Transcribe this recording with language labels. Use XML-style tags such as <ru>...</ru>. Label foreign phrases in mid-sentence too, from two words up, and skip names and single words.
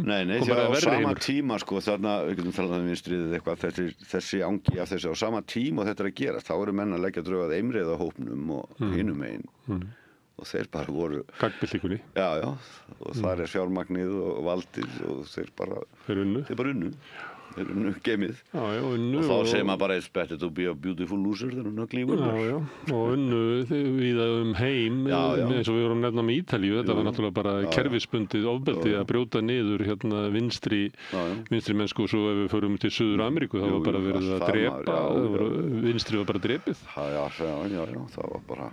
<is>Nei, því að á sama tíma sko þarna, við getum talað um vinstriðið eitthvað, þessi angi af þessi á sama tíma og þetta að gerast, þá eru menn að leggja drög að eimreiðahópnum og hinum megin. Og þeir bara voru... Gagnbyltingunni. Já, og þar fjármagnið og valdið og þeir bara... Þeir unnu. Þeir unnu geimið. Já, unnu. Og þá segir maður bara</is> <en>it's better to be a beautiful loser than an ugly winner.</en> <is>Já, og unnu víða heim, eins og við vorum nefna með Ítalíu, þetta var náttúrulega bara kerfisbundið ofbeldi að brjóta niður vinstri mennsku og svo ef við förum til Suður Ameríku, það var bara verið að drepa, vinstri var bara drepið. Já, það var bara...</is>